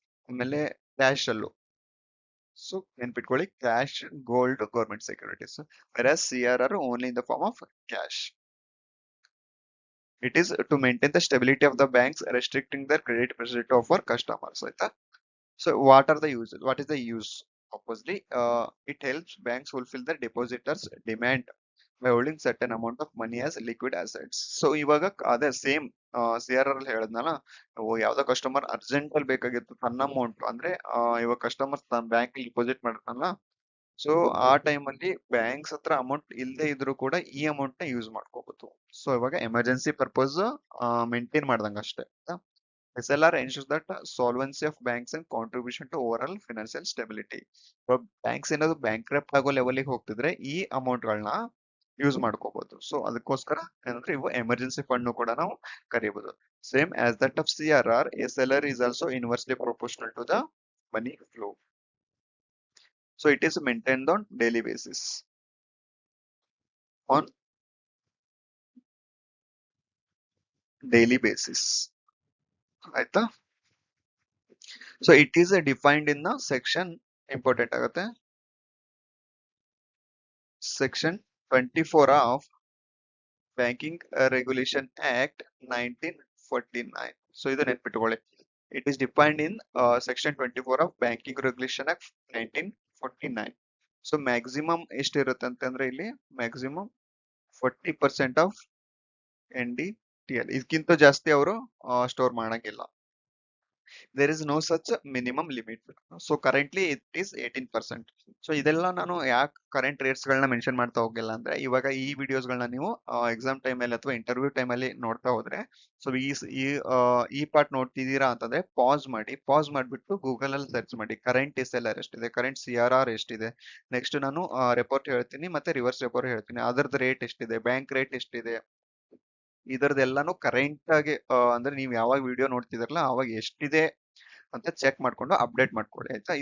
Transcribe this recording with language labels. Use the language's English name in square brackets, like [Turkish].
[Kannada] ಆಮೇಲೆ ಕ್ಯಾಶ್ ಅಲ್ಲೂ ಸೊ ನೆನ್ಪಿಟ್ಕೊಳ್ಳಿ, cash, gold, government securities. [English] Versus CRR only in the form of cash. It is to maintain the stability of the banks, restricting the credit facility of our customers. [Kannada] ಆಯ್ತಾ. [English] So what is the use? Obviously, it helps banks fulfill the depositors' demand by holding certain amount of money as liquid assets. [Kannada] So ಇವಾಗ ಅದೇ same CRR ಅಲ್ಲಿ ಹೇಳದ್ನಲ್ಲ, ಯಾವ್ದೋ customer urgent ಅಲ್ಲಿ ಬೇಕಾಗಿತ್ತು ತನ್ನ amount, ಅಂದ್ರೆ ಇವಾಗ ಕಸ್ಟಮರ್ ತನ್ನ ಬ್ಯಾಂಕ್ ಡಿಪಾಸಿಟ್ ಮಾಡಿರ್ತಾನಲ್ಲ, ಸೊ ಆ ಟೈಮ್ ಅಲ್ಲಿ ಬ್ಯಾಂಕ್ಸ್ ಹತ್ರ ಅಮೌಂಟ್ ಇಲ್ಲದೆ ಇದ್ರು ಕೂಡ ಈ ಅಮೌಂಟ್ ನ ಯೂಸ್ ಮಾಡ್ಕೋಬಹುದು. ಸೊ ಇವಾಗ ಎಮರ್ಜೆನ್ಸಿ ಪರ್ಪಸ್ ಮೇಂಟೈನ್ ಮಾಡ್ದಂಗ ಅಷ್ಟೇ. [English] SLR ensures that solvency of banks and contribution to overall financial stability. [Kannada] Banks ಏನಾದ್ರು ಬ್ಯಾಂಕ್ರಪ್ಟ್ ಆಗೋ ಲೆವೆಲ್ಗೆ ಹೋಗ್ತಿದ್ರೆ ಈ ಅಮೌಂಟ್ ಗಳನ್ನ ಯೂಸ್ ಮಾಡ್ಕೋಬಹುದು. ಸೊ ಅದಕ್ಕೋಸ್ಕರ ಏನಂದ್ರೆ ಇವು ಎಮರ್ಜೆನ್ಸಿ ಫಂಡ್ ಕೂಡ ನಾವು ಕರೀಬಹುದು. [English] Same as that of CRR, SLR is also inversely proportional to the money flow. So it is maintained on daily basis. On daily basis. [Kannada] ಆಯ್ತಾ. [English] so it is defined in the section, [Kannada] important ಆಗುತ್ತೆ, [English] Section 24 of Banking Regulation Act 1949. [Kannada] So ಇದು ನೆನ್ಪಿಟ್ಕೊಳ್ಳಿ. [English] It is defined in Section 24 of Banking Regulation Act 1949. [Kannada] So maximum ಎಷ್ಟಿರುತ್ತೆ ಅಂತಂದ್ರೆ ಇಲ್ಲಿ maximum 40% of NDTL. ಇದಕ್ಕಿಂತ ಜಾಸ್ತಿ ಅವರು ಸ್ಟೋರ್ ಮಾಡಂಗಿಲ್ಲ. [English] There is no such minimum limit. So currently it is 18%. [Kannada] So ಇದೆಲ್ಲ ನಾನು ಯಾಕೆ ಕರೆಂಟ್ ರೇಟ್ಸ್ ಗಳನ್ನ ಮೆನ್ಷನ್ ಮಾಡ್ತಾ ಹೋಗಿಲ್ಲ ಅಂದ್ರೆ, ಇವಾಗ ಈ ವಿಡಿಯೋಸ್ ಗಳನ್ನ ನೀವು ಎಕ್ಸಾಮ್ ಟೈಮ್ ಅಲ್ಲಿ ಅಥವಾ ಇಂಟರ್ವ್ಯೂ ಟೈಮ್ ಅಲ್ಲಿ ನೋಡ್ತಾ ಹೋದ್ರೆ, ಸೊ ಈ ಪಾರ್ಟ್ ನೋಡ್ತಿದ್ದೀರಾ ಅಂತಂದ್ರೆ ಪಾಸ್ ಮಾಡ್ಬಿಟ್ಟು ಗೂಗಲ್ ಅಲ್ಲಿ ಸರ್ಚ್ ಮಾಡಿ ಕರೆಂಟ್ SLR ಎಷ್ಟಿದೆ, ಕರೆಂಟ್ CRR ಎಷ್ಟಿದೆ, ನೆಕ್ಸ್ಟ್ ನಾನು ರೆಪೋರ್ಟ್ ಹೇಳ್ತೀನಿ ಮತ್ತೆ ರಿವರ್ಸ್ ರೆಪೋರ್ಟ್ ಹೇಳ್ತೀನಿ, ಅದರದ್ದು ರೇಟ್ ಎಷ್ಟಿದೆ, ಬ್ಯಾಂಕ್ ರೇಟ್ ಎಷ್ಟಿದೆ, ಇದರದೆಲ್ಲಾನು ಕರೆಂಟ್ ಆಗಿ ಅಂದ್ರೆ ನೀವು ಯಾವಾಗ ವಿಡಿಯೋ ನೋಡ್ತಿದ್ರಲ್ಲ ಅವಾಗ ಎಷ್ಟಿದೆ ಅಂತ ಚೆಕ್ ಮಾಡ್ಕೊಂಡು ಅಪ್ಡೇಟ್ ಮಾಡ್ಕೊಳ್ಳಿ. ಆಯ್ತಾ.